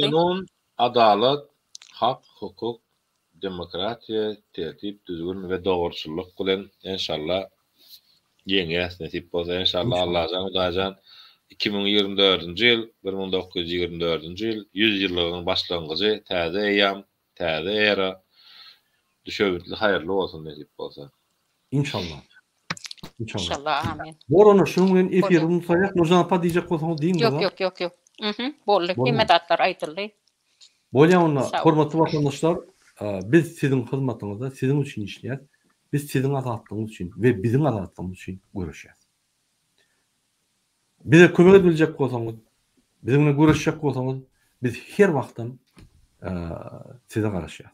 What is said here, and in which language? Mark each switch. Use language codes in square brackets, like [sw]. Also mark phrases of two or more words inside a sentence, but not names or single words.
[tk] Kanun, adalat, hak, hukuk, demokratiya, tertip, düzgün we dogruçylyk bilen inşallah ýeňäs nesip bolsa inşallah Allahyň 2024-nji ýyl, 1924-nji ýyl 100 ýyllygynyň başlangyjy, täze eýam, täze era düşebildi, haýyrly bolsun nesip bolsa. İnşallah. İnşallah amin. Boronu şunu bilen efirimizi saýak, Nurjan apa diýjek bolsaňyz diýin. Yok. Boldy. Hemedatlar aýtyldy. Bolýanyna hormatly watandaşlar, biz siziň hyzmatyňyzda, siziň üçin işleýär. Biz siziň azatlygyňyz üçin we biziň azatlygyňyz üçin görüşýär. Bize kömek ediljek bolsaňyz, bizimle görüşjek bolsaňyz, biz her wagtdan size garaşýar.